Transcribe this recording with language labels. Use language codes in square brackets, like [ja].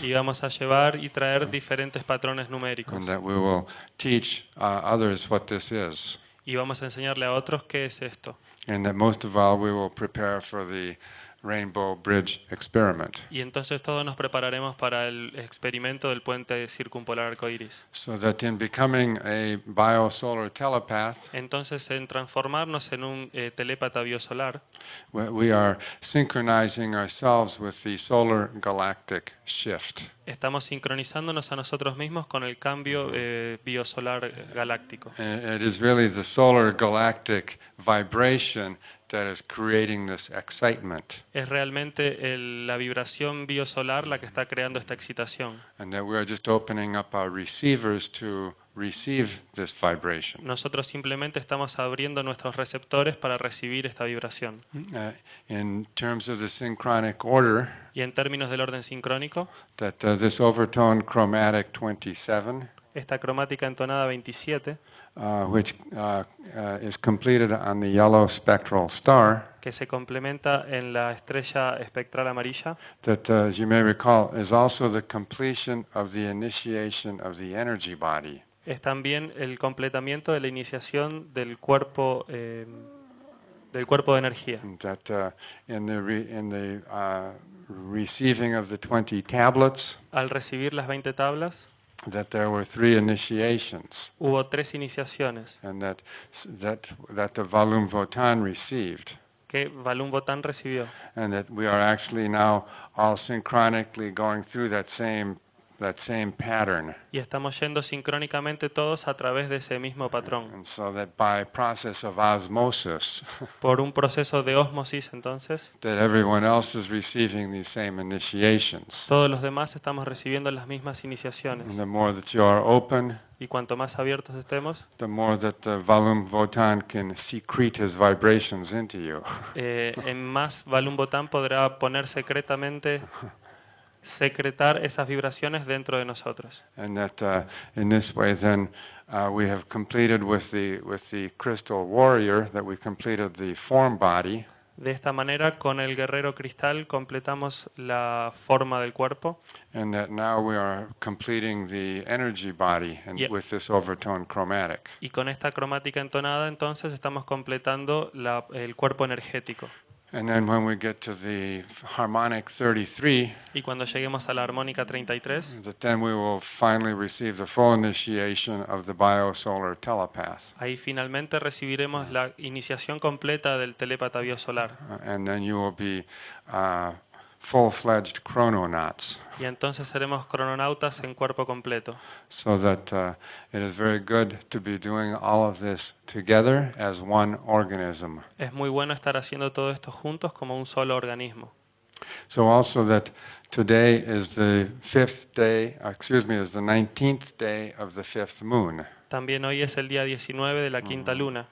[es] y vamos a llevar y traer diferentes patrones numéricos [en] And that we will teach others what this is. [es] y vamos a enseñarle a otros qué es esto. [en] And that most of all we will prepare for the Rainbow Bridge experiment. [es] Y entonces todos nos prepararemos para el experimento del puente circumpolar arcoíris. [en] So that in becoming a biosolar telepath, [es] Entonces, en transformarnos en un telépata biosolar, [en] we are synchronizing ourselves with the solar galactic shift. [es] estamos sincronizándonos a nosotros mismos con el cambio biosolar galáctico. [en] It is really the solar galactic vibration that is creating this excitement, [es] Es realmente la vibración biosolar la que está creando esta excitación. [en] and that we are just opening up our receivers to receive this vibration. [es] Nosotros simplemente estamos abriendo nuestros receptores para recibir esta vibración. [en] In terms of the synchronic order, [es] Y en términos del orden sincrónico, [en] that this overtone chromatic 27, [es] esta cromática entonada 27, [en] which is completed on the yellow spectral star, [es] que se complementa en la estrella espectral amarilla, [en] that, as you may recall, is also the completion of the initiation of the energy body. [es] es también el completamiento de la iniciación del cuerpo de energía. [en] That in the receiving of the 20 tablets, [es] Al recibir las 20 tablas, [en] that there were 3 initiations, [es] hubo 3 iniciaciones [en] and that the Valum Votan received, [es] que Valum Botán recibió. [en] and that we are actually now all synchronically going through that same pattern. [es] Y estamos yendo sincrónicamente todos a través de ese mismo patrón. [en] And so that by process of osmosis, [es] Por un proceso de ósmosis, entonces, [en] that everyone else is receiving these same initiations. [es] todos los demás estamos recibiendo las mismas [en] And [es] iniciaciones. [en] the more that you are open, [es] Y cuanto más abiertos estemos, [en] the more that the Valum Votan can secrete his vibrations into you. [es] en más Valum Botán podrá poner secretar esas vibraciones dentro de nosotros. [en] And that in this way then we have completed with the crystal warrior, that we completed the form body, [es] De esta manera, con el guerrero cristal completamos la forma del cuerpo [en] and that now we are completing the energy body and Yeah. with this overtone chromatic. [es] y con esta cromática entonada entonces estamos completando el cuerpo energético. [en] And then when we get to the harmonic 33, [es] Y cuando lleguemos a la armónica 33, [en] that then we will finally receive the full initiation of the biosolar telepath. [es] ahí finalmente recibiremos la iniciación completa del telépata biosolar. [en] And then you will be full-fledged chrononauts. [es] Y entonces seremos crononautas en cuerpo completo. [en] So that it is very good to be doing all of this together as one organism. [es] Es muy bueno estar haciendo todo esto juntos como un solo organismo. [en] So also that today is the 19th day of the 5th moon. [es] También hoy es el día 19 de la quinta luna.